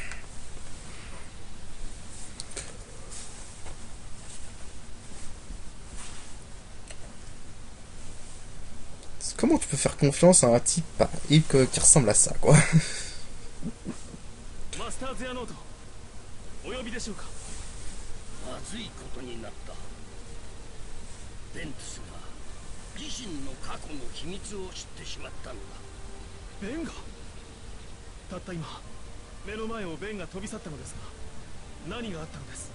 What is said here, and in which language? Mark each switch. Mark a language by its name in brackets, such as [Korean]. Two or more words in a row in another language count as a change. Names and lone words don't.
[French] Comment tu peux faire confiance à un type qui ressemble à ça, quoi? [Japanese] Master Xehanort, お呼びでしょうか。まずいことになった。ベントスが自身の過去の秘密を知ってしまったのだ。ベンがたった今目の前をベンが飛び去ったのですが、何があったのです？